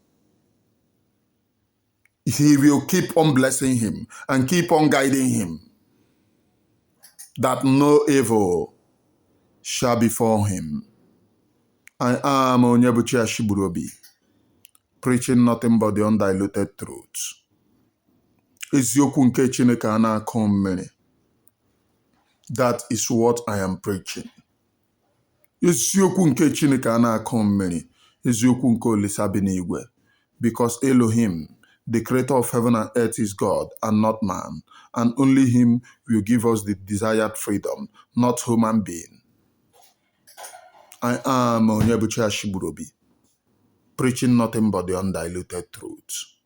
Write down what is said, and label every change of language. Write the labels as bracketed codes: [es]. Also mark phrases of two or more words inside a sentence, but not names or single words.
[en] He will keep on blessing him and keep on guiding him, that no evil shall befall him. I am Onyebuchi Ashiburobi, preaching nothing but the undiluted truth. [ig] Eziokwu nke Chineke a na-akọ mmiri. [en] That is what I am preaching. [ig] Eziokwu nke Chineke a na-akọ mmiri. Eziokwu nke Olisa bi n'igwe. [en] Because Elohim, the creator of heaven and earth, is God and not man, and only him will give us the desired freedom, not human being. I am Onyebuchi Ashiburobi, preaching nothing but the undiluted truth.